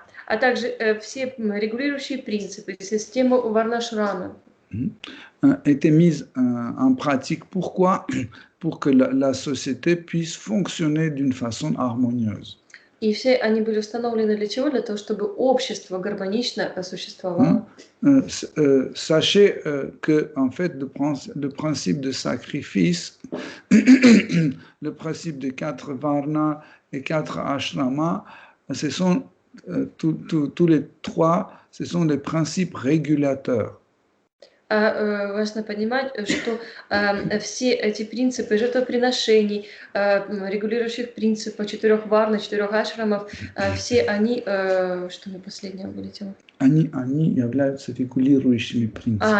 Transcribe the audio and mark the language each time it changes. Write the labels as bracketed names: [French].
[Russian] А также все регулирующие принципы, система Варнашрама [French] étaient mises en pratique. Pourquoi? Pour que la société puisse fonctionner d'une façon harmonieuse. [Russian] И все они были установлены для чего? Для того, чтобы общество гармонично существовало. [French] Sachez que en fait le principe de sacrifice, le principe de 4 varnas et 4 ashramas, ce sont tous les 3, ce sont des principes régulateurs. [Russian] Важно понимать, что все эти принципы жертвоприношений, регулирующих принципов 4 варн, 4 ашрамов, все они, что мне последнее вылетело? Они являются регулирующими принципами.